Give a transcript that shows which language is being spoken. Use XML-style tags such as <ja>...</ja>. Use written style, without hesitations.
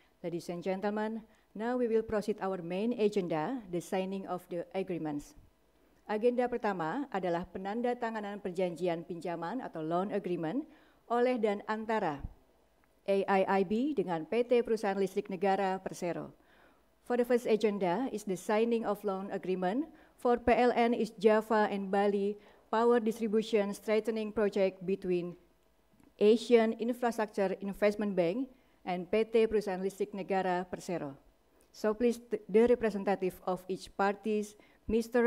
<en>Ladies and gentlemen, now we will proceed our main agenda, the signing of the agreements.</en> <id>Agenda pertama adalah penandatanganan perjanjian pinjaman atau loan agreement oleh dan antara AIIB dengan PT Perusahaan Listrik Negara Persero.</id> <en>For the first agenda is the signing of loan agreement for PLN East Java and Bali Power Distribution Strengthening Project between Asian Infrastructure Investment Bank and PT Perusahaan Listrik Negara Persero. So please the representative of each parties, Mr.</en>